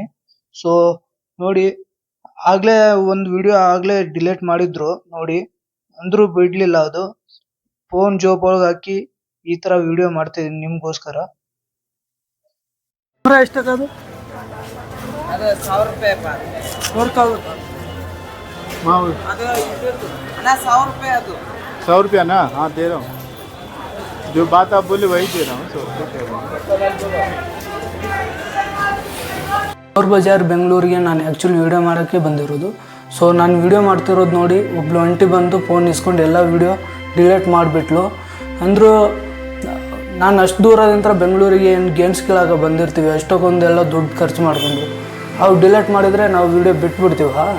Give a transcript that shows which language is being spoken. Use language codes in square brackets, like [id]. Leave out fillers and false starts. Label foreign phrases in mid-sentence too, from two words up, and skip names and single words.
[kn] ಸೊ ನೋಡಿ, ಆಗಲೇ ಒಂದು ವಿಡಿಯೋ ಆಗಲೇ ಡಿಲೀಟ್ ಮಾಡಿದ್ರು ನೋಡಿ, ಅಂದರೂ ಬಿಡಲಿಲ್ಲ. ಅದು ಫೋನ್ ಜೋಬೊಳಗೆ ಹಾಕಿ ಈ ಥರ ವಿಡಿಯೋ ಮಾಡ್ತಿದ್ದೀನಿ ನಿಮಗೋಸ್ಕರ. ಎಷ್ಟಾಗದು? ಅದು 1,000 ರೂಪಾಯಿ ಅಪ್ಪ. 4,000 ಅದು ಅಣ್ಣ 1,000 ರೂಪಾಯಿ ಅದು. [hi] 100 रुपया ना? हाँ दे रहा हूँ. जो बात आप बोले वही दे रहा हूँ. 100 रुपये. [kn] ಚೋರ್ ಬಜಾರ್ ಬೆಂಗಳೂರಿಗೆ ನಾನು ಆ್ಯಕ್ಚುಲಿ ವೀಡಿಯೋ ಮಾಡೋಕ್ಕೆ ಬಂದಿರೋದು. ಸೊ ನಾನು ವೀಡಿಯೋ ಮಾಡ್ತಿರೋದು ನೋಡಿ ಒಬ್ಳು ಅಂಟಿ ಬಂದು ಫೋನ್ ಇಸ್ಕೊಂಡು ಎಲ್ಲ ವೀಡಿಯೋ ಡಿಲೀಟ್ ಮಾಡಿಬಿಟ್ಲು. ಅಂದರೂ ನಾನು ಅಷ್ಟು ದೂರದಿಂದ ಬೆಂಗಳೂರಿಗೆ ಏನು ಗೇಮ್ಸ್ ಕೇಳಾಗ ಬಂದಿರ್ತೀವಿ, ಅಷ್ಟಕ್ಕೊಂದೆಲ್ಲ ದುಡ್ಡು ಖರ್ಚು ಮಾಡಿಕೊಂಡು ಅವು ಡಿಲೀಟ್ ಮಾಡಿದರೆ ನಾವು ವೀಡಿಯೋ ಬಿಟ್ಬಿಡ್ತೀವ?